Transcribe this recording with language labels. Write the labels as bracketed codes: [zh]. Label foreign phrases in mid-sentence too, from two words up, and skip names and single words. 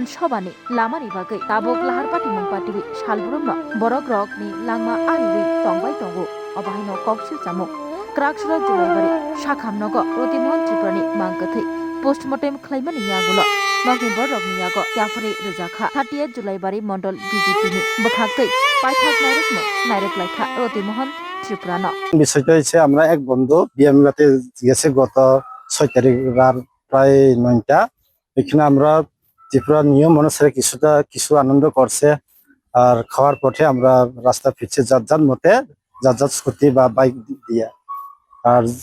[trp] Shobani, Lamani Bagai, Tabok Laharpati Mumpati, Shalburumno, Borogrok ni Langma Ariwi, Tongbai Tongo, Obahino Kokshil Samo, Krakshura Julai, Shakam Nogo, Roti Mohan Tripura Mankati, Postmortem Claimani Yagulo, Nogi Borok Niago, Yafari Rizaka, 30th July Mondol BJP ni, Bakaki, Paithak Nairukmo, Nairuk Laika, Roti Mohan Tripura no. [bn] বিষয়টা হচ্ছে আমরা এক বন্ধু বিএমগাতে গেছে গত 6 তারিখ রাত প্রায় 9টা এখানে আমরা ত্রিপুরা নিয়ম অনুসারে কিছু আনন্দ করছে আর খাওয়ার পথে আমরা রাস্তা ফিরছে যার মতে যার স্কুটি বা বাইক দিয়ে আর